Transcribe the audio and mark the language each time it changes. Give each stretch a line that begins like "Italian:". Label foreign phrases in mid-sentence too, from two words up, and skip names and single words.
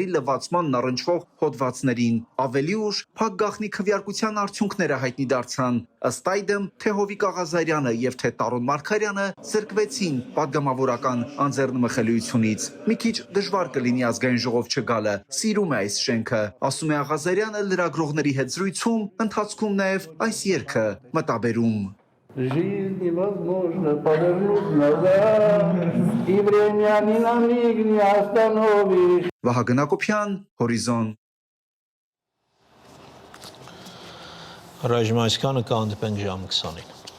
Armenian: լվացմանն առնչվող հոդվածներին։ Ավելի ուշ փակ գաղտնի քվեարկության արդյունքները հայտնի դարձան։ Ըստ այդմ, թե Հովիկ Աղազարյանը եւ թե Տարոն Մարգարյանը զրկվեցին պատգամավորական անձեռնմխելիությունից։ Մի քիչ դժվար կլինի ազգային ժողով չգալը, սիրում է այս շենքը, ասում է Աղազարյանը լրագրողների հետ զրույցում, ընթացքում նաեւ այս երգը մտաբերում։
Russian: Жизнь невозможно повернуть назад, и время ни на миг не остановишь.
Armenian: Վահագն Հակոբյան, Հորիզոն։ Ռաժիմայցկանը կհանդիպենք ժամը 20-ին։